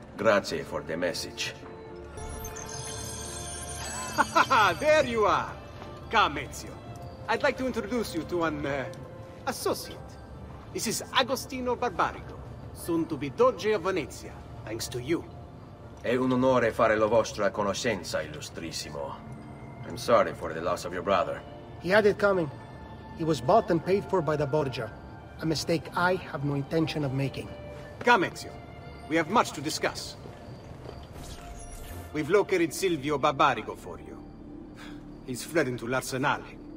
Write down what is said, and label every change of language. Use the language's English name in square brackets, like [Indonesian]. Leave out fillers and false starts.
[English] Grazie for the message. There you are! Come, Ezio. I'd like to introduce you to an, associate. This is Agostino Barbarigo, soon to be Doge of Venezia, thanks to you. [Italian] È un onore fare la vostra conoscenza, illustrissimo. [English] I'm sorry for the loss of your brother. He had it coming. He was bought and paid for by the Borgia. A mistake I have no intention of making. Come, Ezio. We have much to discuss. We've located Silvio Barbarigo for you. He's fled into l'Arsenale.